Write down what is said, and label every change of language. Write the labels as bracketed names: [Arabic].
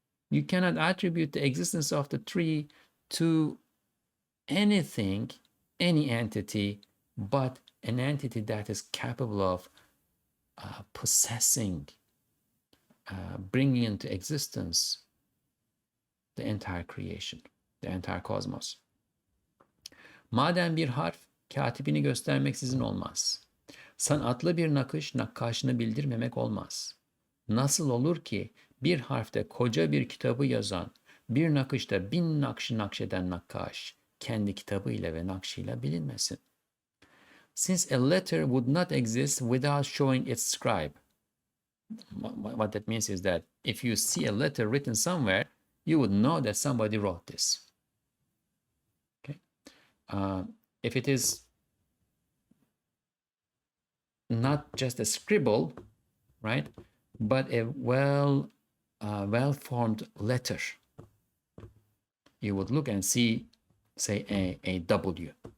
[English] You cannot attribute the existence of the tree to anything, any entity, but an entity that is capable of possessing, bringing into existence the entire creation, the entire cosmos. [Turkish] Madem bir harf katibini göstermeksizin olmaz. Sanatlı bir nakış nakkaşını bildirmemek olmaz. Nasıl olur ki bir harfte koca bir kitabı yazan, bir nakışta 1000 nakşı nakşeden nakkaş, kendi kitabıyla ve nakşıyla bilinmesin. [English] Since a letter would not exist without showing its scribe. What that means is that if you see a letter written somewhere, you would know that somebody wrote this. Okay? If it is not just a scribble, right, but a well-formed letter, you would look and see, say, a W.